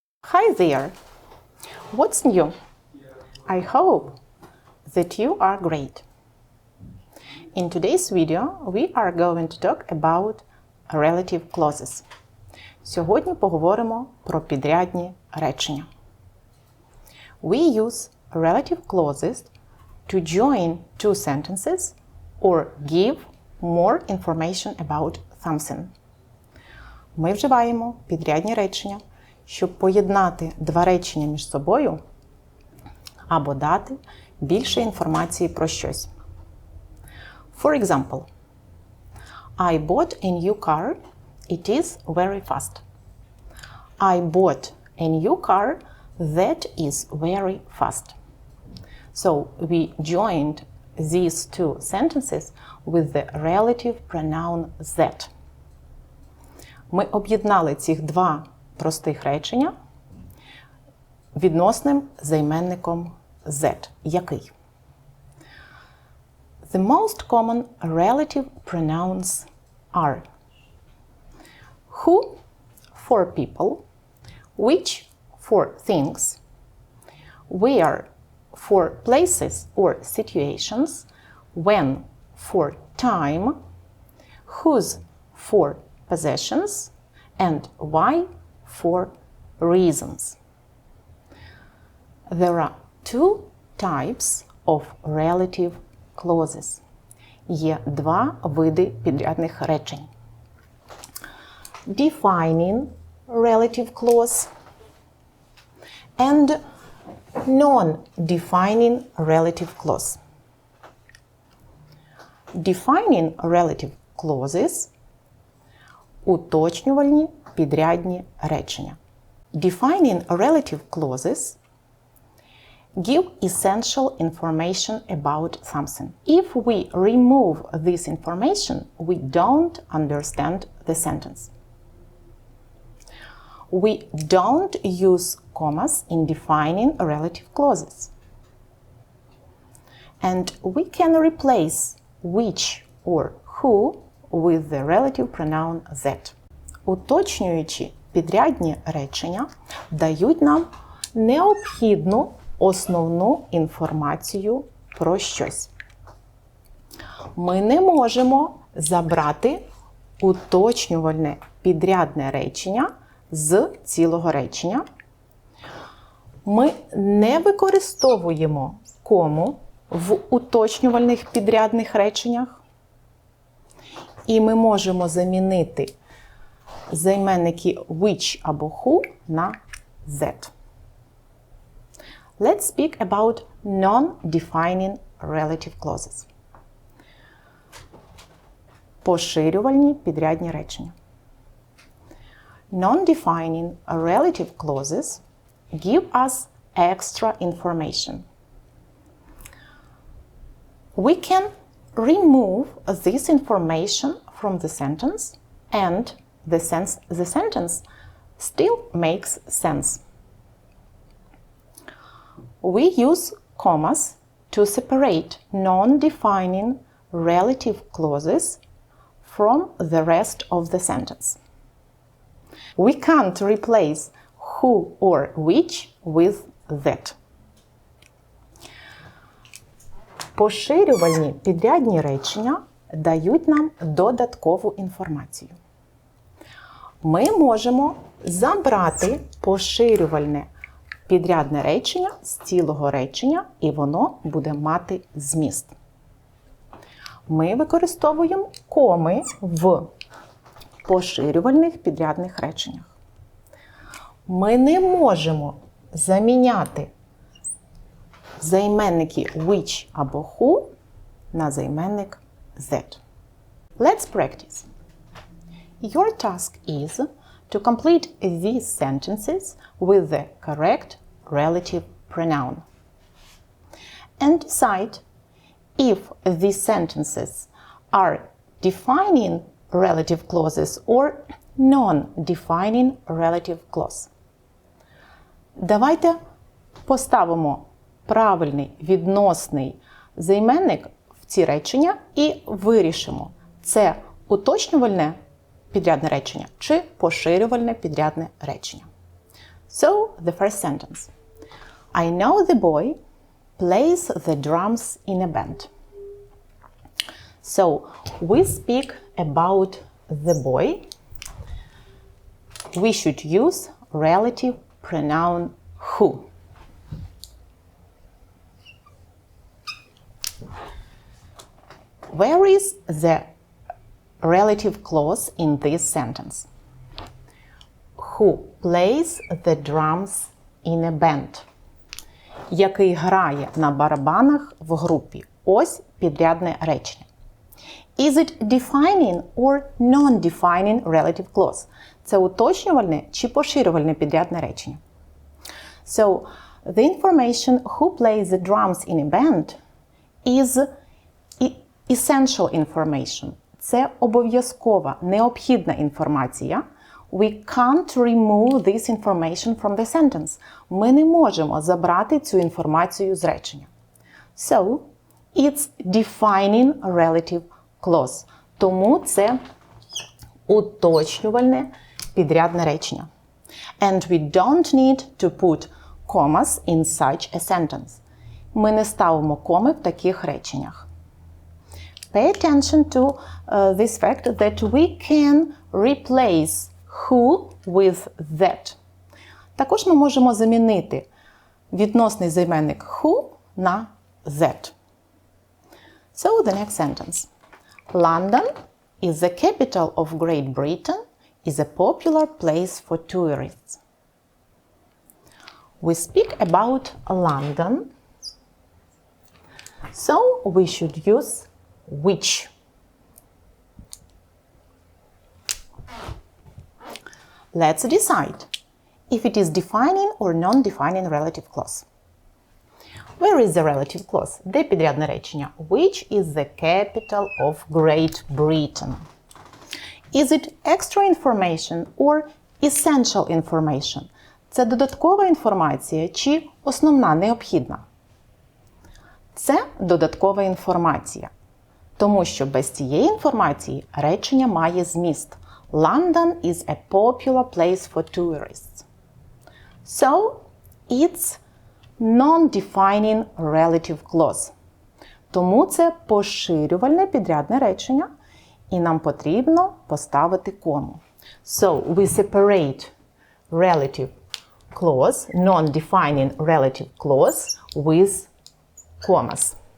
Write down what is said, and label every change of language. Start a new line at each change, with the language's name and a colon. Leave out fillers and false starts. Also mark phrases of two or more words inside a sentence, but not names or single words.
English: Hi there! What's new? I hope that you are great. In today's video, we are going to talk about relative clauses.
Ukrainian: Сьогодні поговоримо про підрядні речення.
English: We use relative clauses to join two sentences or give more information about something.
Ukrainian: Ми вживаємо підрядні речення, щоб поєднати два речення між собою або дати більше інформації про щось.
English: For example, I bought a new car. It is very fast. I bought a new car that is very fast. So we joined these two sentences with the relative pronoun that.
Ukrainian: Ми об'єднали цих два простих речення відносним займенником that. Який?
English: The most common relative pronouns are who for people, which for things, where for places or situations, when for time, whose for possessions, and why for reasons. There are two types of relative clauses.
Ukrainian: Є два види підрядних речень.
English: Defining relative clause and non-defining relative clause. Defining relative clauses –
Ukrainian: уточнювальні підрядні речення.
English: Defining relative clauses give essential information about something. If we remove this information, we don't understand the sentence. We don't use commas in defining relative clauses. And we can replace which or who with the relative pronoun that.
Ukrainian: Уточнюючі підрядні речення дають нам необхідну основну інформацію про щось. Ми не можемо забрати уточнювальне підрядне речення з цілого речення. Ми не використовуємо кому в уточнювальних підрядних реченнях. І ми можемо замінити займенники which або who на that.
English: Let's speak about non-defining relative clauses.
Ukrainian: Поширювальні підрядні речення.
English: Non-defining relative clauses give us extra information. We can remove this information from the sentence and the sentence still makes sense. We use commas to separate non-defining relative clauses from the rest of the sentence. We can't replace who or which with that.
Ukrainian: Поширювальні підрядні речення дають нам додаткову інформацію. Ми можемо забрати поширювальне підрядне речення з цілого речення, і воно буде мати зміст. Ми використовуємо коми в поширювальних підрядних реченнях. Ми не можемо заміняти займенники which або who на займенник that.
English: Let's practice. Your task is to complete these sentences with the correct relative pronoun. And decide if these sentences are defining relative clauses or non-defining relative clause.
Ukrainian: Давайте поставимо правильний відносний займенник в ці речення і вирішимо, це уточнювальне підрядне речення чи поширювальне підрядне речення.
English: So, the first sentence. I know the boy plays the drums in a band. So, we speak about the boy. We should use relative pronoun who. Where is the relative clause in this sentence? Who plays the drums in a band?
Ukrainian: Який грає на барабанах в групі. Ось підрядне речення.
English: Is it defining or non-defining relative clause?
Ukrainian: Це уточнювальне чи поширювальне підрядне речення.
English: So, the information who plays the drums in a band is essential information.
Ukrainian: Це обов'язкова, необхідна інформація.
English: We can't remove this information from the sentence.
Ukrainian: Ми не можемо забрати цю інформацію з речення.
English: So, it's defining relative clause.
Ukrainian: Тому це уточнювальне підрядне речення.
English: And we don't need to put commas in such a sentence.
Ukrainian: Ми не ставимо коми в таких реченнях.
English: Pay attention to this fact that we can replace who with that.
Ukrainian: Також ми можемо замінити відносний займенник who на that.
English: So, the next sentence. London is the capital of Great Britain, is a popular place for tourists. We speak about London, so we should use which. Let's decide if it is defining or non-defining relative clause. Where is the relative clause?
Ukrainian: Де підрядне речення?
English: Which is the capital of Great Britain? Is it extra information or essential information?
Ukrainian: Це додаткова інформація чи основна, необхідна? Це додаткова інформація. Тому що без цієї інформації речення має зміст.
English: London is a popular place for tourists. So, it's non-defining relative clause.
Ukrainian: Тому це поширювальне підрядне речення, і нам потрібно поставити кому.
English: So, we separate relative clause, non-defining relative clause with commas.